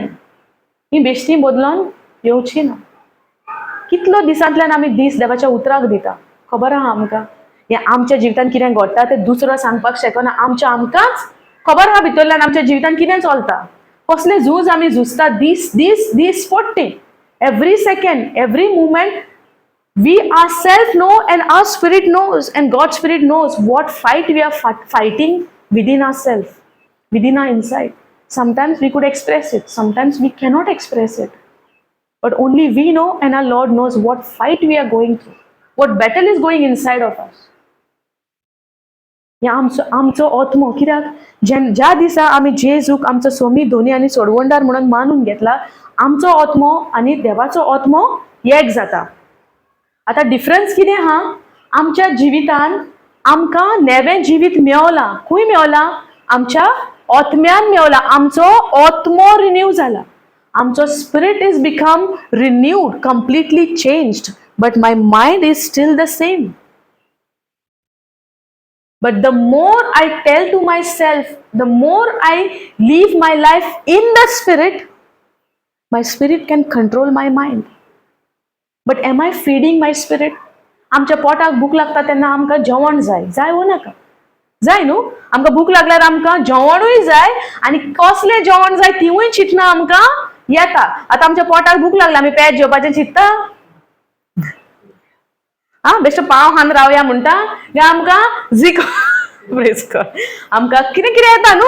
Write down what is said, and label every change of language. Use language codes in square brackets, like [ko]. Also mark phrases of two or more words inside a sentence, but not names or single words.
[kok] ही बेश्टी बदलोन येवची ना. कितलो दिसांतल्यान आमी दीस देवाच्या उतराक दिता खबर आहा आमकां? हें आमच्या जिवितांत कितें घडटा तें दुसरो सांगपाक शकना. आमकांच खबर आहा भितरल्यान आमच्या जिवितांत कितें चलता. कसले झूज आमी झुजता दीस पडटे. [en] every second every movement we ourselves know and our spirit knows and God's spirit knows what fight we are fighting within ourselves, within our inside. Sometimes we could express it, sometimes we cannot express it, but only we know and our Lord knows what fight we are going through, what battle is going inside of us. [kok] या आमचो आत्मो कित्याक ज्या दिसा आमी जेजूक आमचो सोमी धोनी आनी सोडवणदार म्हणून मानून घेतला आमचो आत्मो आनी देवाचो आत्मो एक जाता. आतां डिफरन्स कितें आहा? आमच्या जिवितान आमकां नेवें जिवीत मेवलां. खंय मेवलां? आमच्या आत्म्यान मेवलां. आमचो आत्मो रिन्यू जाला. [en] आमचो spirit is become renewed, completely changed, but my mind is still the same. But the more I tell to myself, the more I live my life in the spirit, my spirit can control my mind. But am I feeding my spirit? [kok] आमच्या पोटाक भूक लागता तेन्ना आमकां जेवण जाय हो नाका? जाय न्हू? आमकां भूक लागल्यार आमकां जेवणूय जाय आनी कसलें जेवण जाय तिवूय चिंतना आमकां येता. आतां आमच्या पोटाक भूक लागला आमी पेज जेवपाचें चिंतता? बेश्टो पाव खान रावया म्हणटा गा आमकां आमकां कितें येता न्हू?